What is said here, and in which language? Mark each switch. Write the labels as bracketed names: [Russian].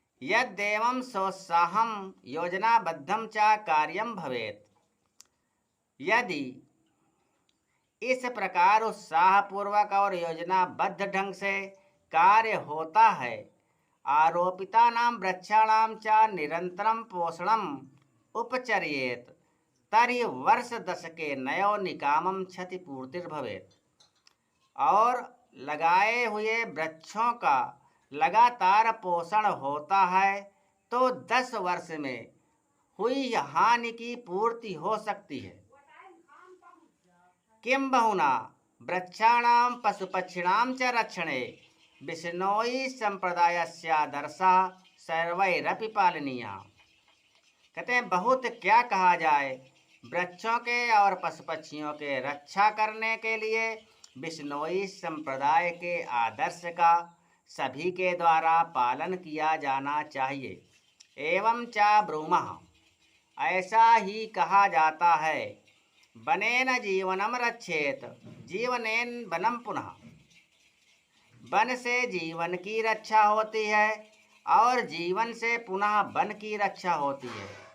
[Sanskrit] यद्देवं सोत्साहं योजनाबद्धं च कार्यं भवेत्, [Hindi] यदि इस प्रकार उत्साहपूर्वक और योजनाबद्ध ढंग से कार्य होता है, [Sanskrit] आरोपितानां वृक्षाणां च निरंतरं पोषणम् उपचर्येत तर्हि वर्षदशके नयो निकामं क्षतिपूर्तिर्भवेत्, [Hindi] और लगाए हुए वृक्षों का लगातार पोषण होता है तो 10 वर्ष में हुई हानि की पूर्ति हो सकती है। [Sanskrit] किं बहुना वृक्षाणां पशुपक्षिणां च रक्षणे बिश्नोई संप्रदायस्यादर्शः सर्वैरपि पालनीयः। [Hindi] कहते हैं बहुत क्या कहा जाए, वृक्षों के और पशु पक्षियों के रक्षा करने के लिए बिश्नोई संप्रदाय के आदर्श का सभी के द्वारा पालन किया जाना चाहिए। [Sanskrit] एवं च ब्रूमः, [Hindi] ऐसा ही कहा जाता है, [Sanskrit] वनेन जीवनम रक्षेत जीवनेन वनम पुनः, [Hindi] वन से जीवन की रक्षा होती है और जीवन से पुनः वन की रक्षा होती है।